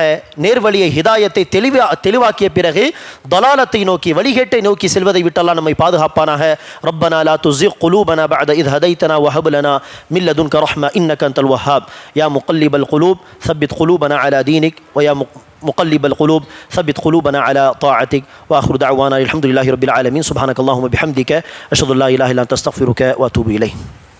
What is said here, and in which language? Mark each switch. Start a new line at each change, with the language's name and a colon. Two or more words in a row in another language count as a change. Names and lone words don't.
Tamil: நேர்வழியை ஹிதாயத்தை தெளிவாக்கிய பிறகு தலாலத்தை நோக்கி வழிகேட்டை நோக்கி செல்வதை விட்டு அல்லாஹ் நம்மை பாதுகாப்பானாக.
Arabic: ربنا لا تزغ قلوبنا بعد إذ هديتنا وهب لنا من لدنك رحمة إنك أنت الوهاب يا مقلب القلوب ثبت قلوبنا على دينك و يا مقلب القلوب ثبت قلوبنا على طاعتك. واخر دعوانا الحمد لله رب العالمين. سبحانك اللهم وبحمدك اشهد ان لا اله الا انت استغفرك واتوب اليك.